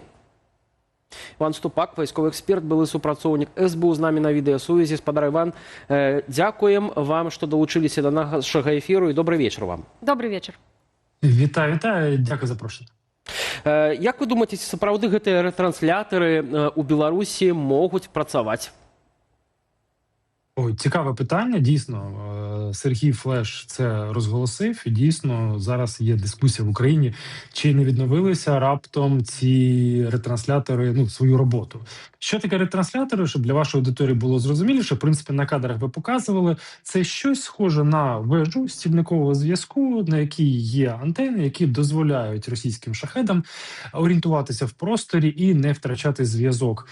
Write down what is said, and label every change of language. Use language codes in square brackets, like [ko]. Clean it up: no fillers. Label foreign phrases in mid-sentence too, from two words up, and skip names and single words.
[be] Іван Ступак, вайсковы эксперт, былы супрацоўнік СБУ, з намі на відэасувязі. Спадар Іван, дзякуем вам, што далучыліся да нашага эфіру, і добрый вечар вам. Добрый вечар. [uk] Вітаю, дзякую за запрошенне. [be] Як вы думаеце, ці сапраўды гэтыя рэтрансляторы у Беларусі могуць працаваць? [uk] Ой, цікаве питання. Дійсно, Сергій Флеш це розголосив. І дійсно, зараз є дискусія в Україні, чи не відновилися раптом ці ретранслятори свою роботу. Що таке ретранслятори, щоб для вашої аудиторії було зрозуміліше, в принципі, на кадрах ви показували, це щось схоже на вежу стільникового зв'язку, на якій є антени, які дозволяють російським шахедам орієнтуватися в просторі і не втрачати зв'язок.